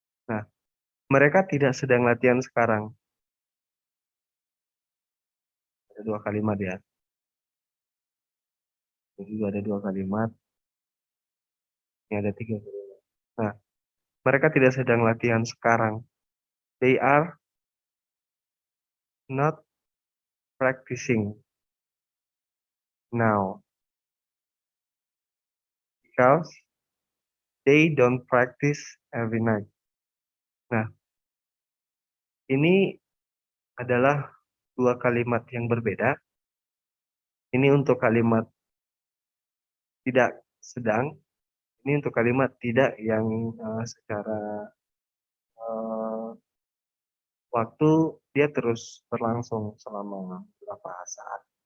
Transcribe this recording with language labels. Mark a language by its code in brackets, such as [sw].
[id] Nah, mereka tidak sedang latihan sekarang. Ada dua kalimat ya. Ini juga ada dua kalimat. Ini ada tiga kalimat. Nah, mereka tidak sedang latihan sekarang. [en] They are not practicing now because they don't practice every night. [id] Nah, ini adalah dua kalimat yang berbeda. Ini untuk kalimat tidak sedang, ini untuk kalimat tidak yang secara uh, waktu dia terus berlangsung selama beberapa saat.